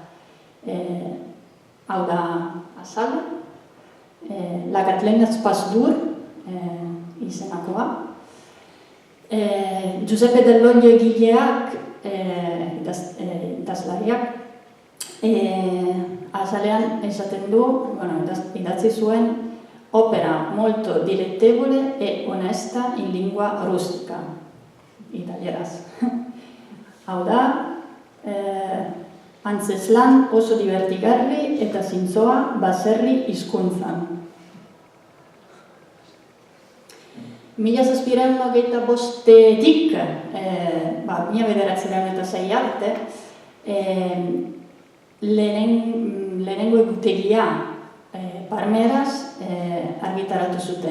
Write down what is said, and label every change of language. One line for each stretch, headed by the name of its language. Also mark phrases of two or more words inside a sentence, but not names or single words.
Basque: Hau da azal, La Catlenes Pasdur izenakoa. Giuseppe Dell'Olio egileak, idazlariak, azalean esaten du, idatzi zuen
Italian: opera molto dilettevole e onesta in lingua rustica,
Basque: italieraz. Hau da, antzeslan oso divertigarri eta zintzoa baserri hizkuntzan. 1795-tik, 1906 arte, lehenengo egutegia Parmeraz argitaratu zuten.